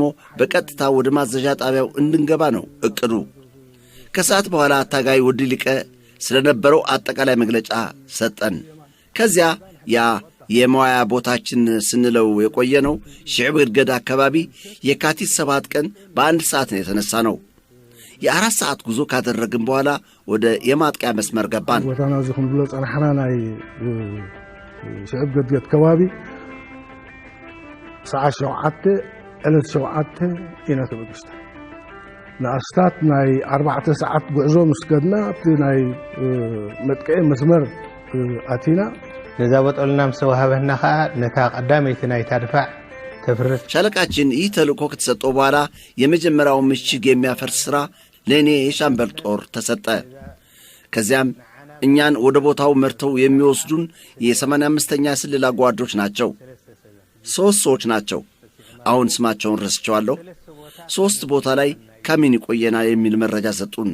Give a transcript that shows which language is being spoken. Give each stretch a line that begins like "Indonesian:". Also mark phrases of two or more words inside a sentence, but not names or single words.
Amharic: በቀጥታ ወደ ማዘዣ ጣቢያው እንድንገባ ነው እቅዱ። ከሰዓት በኋላ ታጋይ ወዲ ሊቀ ስለነበረው አጠቃላይ መግለጫ ሰጠን። ከዚያ ያ የመዋያ ቦታችን ስንለው የቆየ ነው ሽዕብ ግድገዳ አካባቢ የካቲት 7 ቀን በአንድ ሰዓት ነው የተነሳ ነው። የ4 ሰዓት ጉዞ ካደረግን በኋላ ወደ የማጥቂያ መስመር ገባን።
Tigrinya: ቦታና ዝኹም ብሎ ጸናሕና ናይ ሽዕብ ግድገድ ከባቢ ሰዓት 7 ዕለት 7 ኢና ተበግስታ ንኣስታት ናይ 4 ሰዓት ጉዕዞ ምስ ከድና እቲ ናይ መጥቅዒ መስመር ኣቲና ነዛ በጠሎና ምስ ተዋሃበና ከዓ ነታ ቀዳመይቲ ናይታ ድፋዕ ተፍርስ።
Amharic: ሻለቃችን ይህ ተልእኮ ከተሰጠው በኋላ የመጀመሪያው ምሽግ የሚያፈርስ ሥራ ለእኔ የሻምበል ጦር ተሰጠ። ከዚያም እኛን ወደ ቦታው መርተው የሚወስዱን የ85ኛ ስልላ ጓዶች ናቸው። 3 ሰዎች ናቸው። አሁን ስማቸውን ረስቸዋለሁ። 3 ቦታ ላይ ካሚን ይቆየናል የሚል መረጃ ሰጡን።